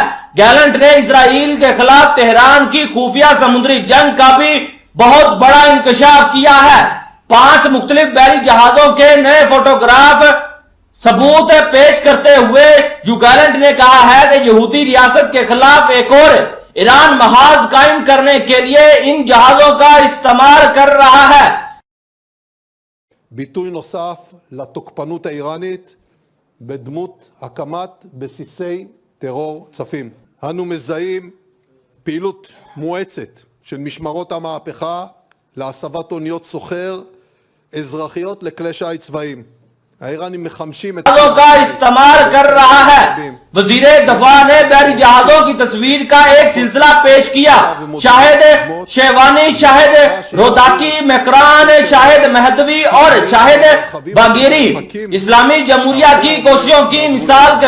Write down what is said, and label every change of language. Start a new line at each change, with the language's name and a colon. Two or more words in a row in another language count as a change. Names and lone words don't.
Urdu: گیلنٹ نے اسرائیل کے خلاف تہران کی خفیہ سمندری جنگ کا بھی بہت بڑا انکشاف کیا ہے۔ 5 مختلف بحری جہازوں کے نئے فوٹوگراف ثبوت پیش کرتے ہوئے یو گیلنٹ نے کہا ہے کہ یہودی ریاست کے خلاف ایک اور ایران محاذ قائم کرنے کے لیے ان جہازوں کا استعمال کر رہا ہے۔
Hebrew: ביטוי נוסף לתוקפנות האיראנית בדמות הקמת בסיסי טרור צפים. אנו מזהים פעילות מואצת של משמרות המהפכה להסבת אוניות סוחר אזרחיות לכלי שיט צבאיים. האיראנים מחמשים את
Urdu: کا استعمال کر رہا ہے۔ وزیر دفاع نے بحری جہازوں کی تصویر کا ایک سلسلہ پیش کیا۔ شاہد شیوانی، شاہد روداکی، مکران، شاہد مہدوی اور شاہد باگیری اسلامی جمہوریہ کی کوششوں کی مثال کے